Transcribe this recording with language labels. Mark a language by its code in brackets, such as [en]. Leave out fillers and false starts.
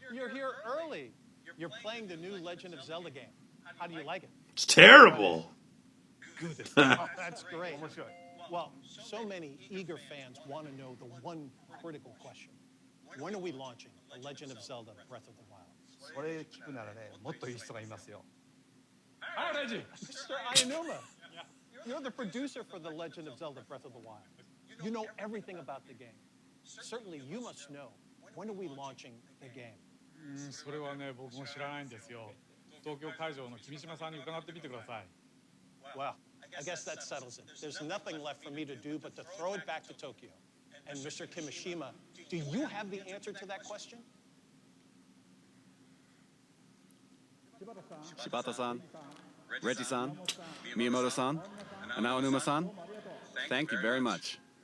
[en] You're here early. You're playing the new Legend of Zelda game. How do you like it? It's terrible. Good. Oh, that's great. Well, so many eager fans want to know the one critical question. When are we launching The Legend of Zelda Breath of the Wild? [ja] それ聞くならね、もっといい人がいますよ。 [en] Mr. Ayanuma, you're the producer for The Legend of Zelda Breath of the Wild. You know everything about the game. Certainly you must know. When are we launching the game? [ja] それはね、僕も知らないんですよ。東京会場の君島さんに伺ってみてください。 [en] Well, I guess that settles it. There's nothing left for me to do but to throw it back to Tokyo. And Mr. Kimishima, do you have the answer to that question? Shibata-san, Reggie-san, Miyamoto-san, and Aonuma-san, thank you very much.